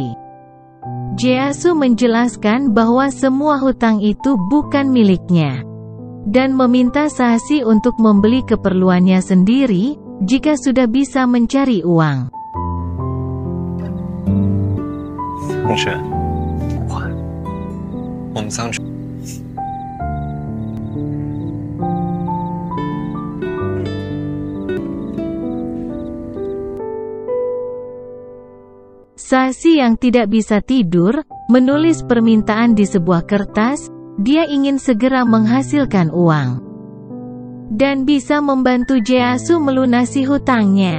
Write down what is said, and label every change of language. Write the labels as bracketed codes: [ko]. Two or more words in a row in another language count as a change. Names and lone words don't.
[id] Jeasu menjelaskan bahwa semua hutang itu bukan miliknya, dan meminta Sasi untuk membeli keperluannya sendiri jika sudah bisa mencari uang. [zh] 同志，我们桑植。 [id] Sasi yang tidak bisa tidur, menulis permintaan di sebuah kertas. Dia ingin segera menghasilkan uang dan bisa membantu Jeasu melunasi hutangnya.